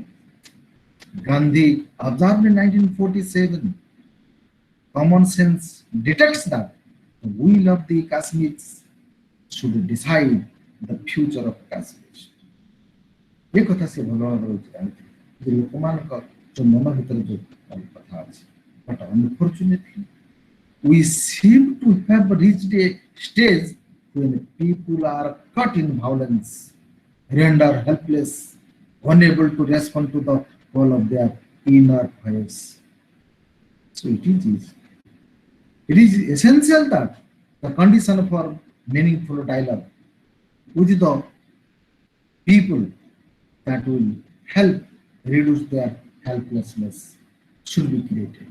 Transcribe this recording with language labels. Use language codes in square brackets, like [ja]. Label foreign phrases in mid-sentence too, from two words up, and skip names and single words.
[en] Gandhi observed in 1947, common sense detects that the will of the Kashmiris should decide the future of Kashmir. [or] ଏ କଥା ସେ ଭଲ ଭାବରେ ଜାଣିଥିଲେ ଯେ ଲୋକମାନଙ୍କ ଯୋଉ ମନ ଭିତରେ ଯୋଉ କଥା ଅଛି, [en] but unfortunately we seem to have reached a stage when people are caught in violence, rendered helpless, unable to respond to the call of their inner voice. So it is essential that the condition for meaningful dialogue with the people that will help reduce their helplessness should be created.